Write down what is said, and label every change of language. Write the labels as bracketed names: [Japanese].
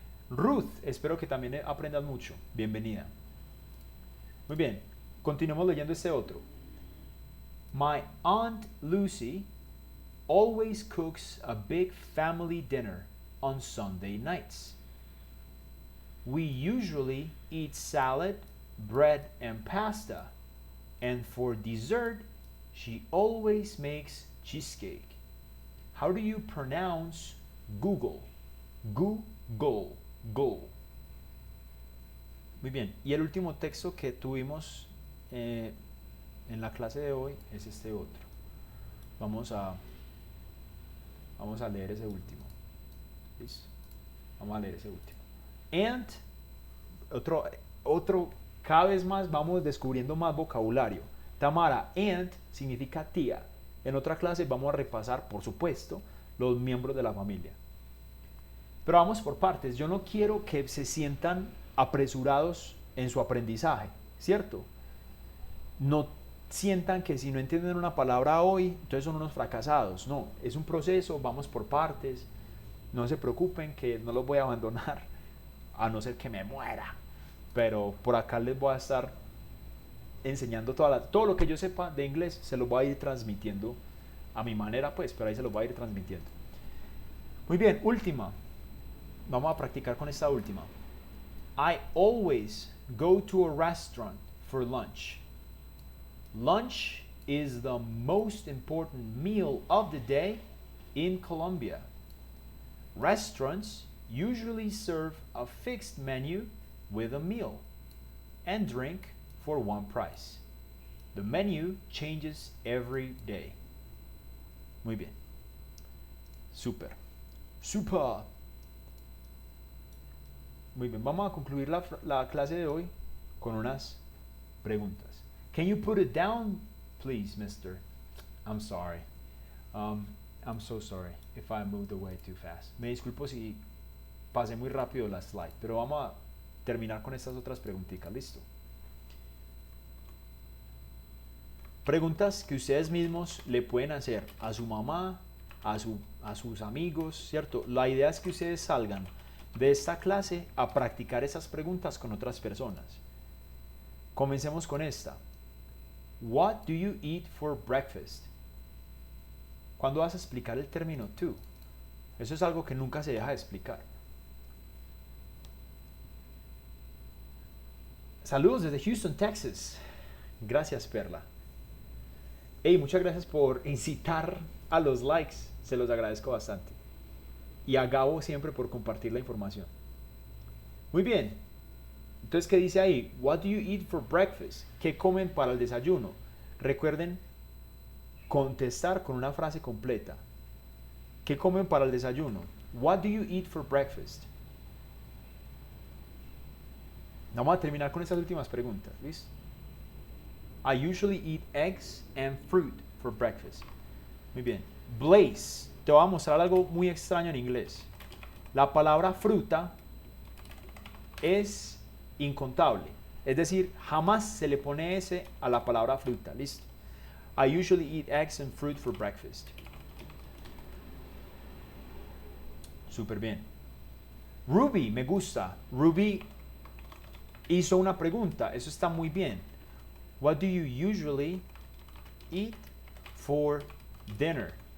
[Spanish] Ruth, espero que también aprendas mucho. Bienvenida. Muy bien, continuamos leyendo este otro. [English] My Aunt Lucy always cooks a big family dinner on Sunday nights. We usually eat salad, bread, and pasta. And for dessert, she always makes cheesecake. How do you pronounce Google? Google. Go. [Spanish] Muy bien. Y el último texto que tuvimos en la clase de hoy es este otro. Vamos a leer ese último. ¿Listo? Vamos a leer ese último. And, otro, cada vez más vamos descubriendo más vocabulario. Tamara, and significa tía. En otra clase vamos a repasar, por supuesto, los miembros de la familia. Pero vamos por partes. Yo no quiero que se sientan apresurados en su aprendizaje, ¿cierto? No sientan que si no entienden una palabra hoy, entonces son unos fracasados. No, es un proceso, vamos por partes. No se preocupen que no los voy a abandonar, a no ser que me muera. Pero por acá les voy a estar enseñando todo lo que yo sepa de inglés, se lo voy a ir transmitiendo a mi manera, pues, pero ahí se lo voy a ir transmitiendo. Muy bien, última. Vamos a practicar con esta última. [English] I always go to a restaurant for lunch. Lunch is the most important meal of the day in Colombia. Restaurants usually serve a fixed menu with a meal and drink for one price. The menu changes every day. [Spanish] Muy bien. Super. Super. Muy bien, vamos a concluir la clase de hoy con unas preguntas. [English] Can you put it down, please, mister? I'm sorry. I'm so sorry if I moved away too fast. [Spanish] Me disculpo si pasé muy rápido la slide, pero vamos a terminar con estas otras preguntitas. ¿Listo? Preguntas que ustedes mismos le pueden hacer a su mamá, a sus amigos, ¿cierto? La idea es que ustedes salgan de esta clase a practicar esas preguntas con otras personas. Comencemos con esta. [English] What do you eat for breakfast? [Spanish] ¿Cuándo vas a explicar el término to? Eso es algo que nunca se deja de explicar. Saludos desde Houston, Texas. Gracias, Perla. Hey, muchas gracias por incitar a los likes. Se los agradezco bastante. Y a Gabo siempre por compartir la información. Muy bien. Entonces, ¿qué dice ahí? [English] What do you eat for breakfast? [Spanish] ¿Qué comen para el desayuno? Recuerden contestar con una frase completa. ¿Qué comen para el desayuno? [English] What do you eat for breakfast? [Spanish] Vamos a terminar con estas últimas preguntas. ¿Listo? [English] I usually eat eggs and fruit for breakfast. [Spanish] Muy bien. Blaze. Te voy a mostrar algo muy extraño en inglés. La palabra fruta es incontable. Es decir, jamás se le pone S a la palabra fruta. ¿Listo? [English] I usually eat eggs and fruit for breakfast. [Spanish] Súper bien. Ruby, me gusta. Ruby hizo una pregunta. Eso está muy bien. [English] What do you usually eat for dinner?